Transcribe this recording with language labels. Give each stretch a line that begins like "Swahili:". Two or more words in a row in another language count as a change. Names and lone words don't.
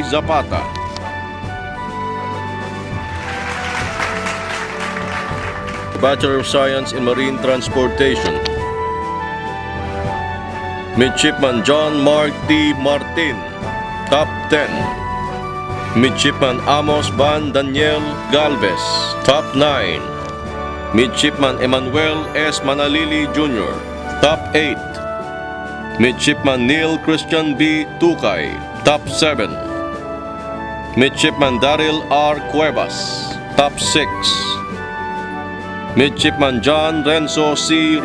English: Zapata, Bachelor of Science in Marine Transportation, Midshipman John Mark T. Martin, Top 10. Midshipman Amos Van Daniel Galvez, Top 9. Midshipman Emmanuel S. Manalili Jr., Top 8. Midshipman Neil Christian B. Tukay, Top 7. Midshipman Daryl R. Cuevas, Top 6. Midshipman John Renzo C.